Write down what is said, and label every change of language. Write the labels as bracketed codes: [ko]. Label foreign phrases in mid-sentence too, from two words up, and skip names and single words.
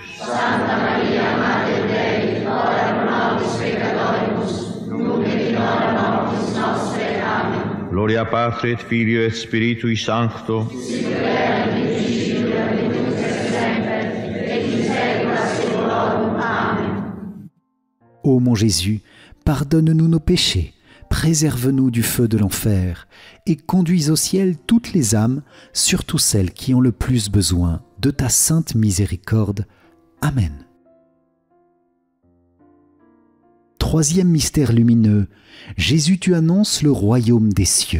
[la] Santa Maria, Mater Dei, ora pro nobis peccatoribus, nunc et in hora mortis nostre. Amen. Gloria Patri et Filio et Spiritui Sancto, Sic et in principio et nunc et semper, et in saecula saeculorum. Amen. [fr] Ô mon Jésus, pardonne-nous nos péchés, préserve-nous du feu de l'enfer, et conduis au ciel toutes les âmes, surtout celles qui ont le plus besoin de ta sainte miséricorde. Amen. Troisième mystère lumineux, Jésus, tu annonces le royaume des cieux.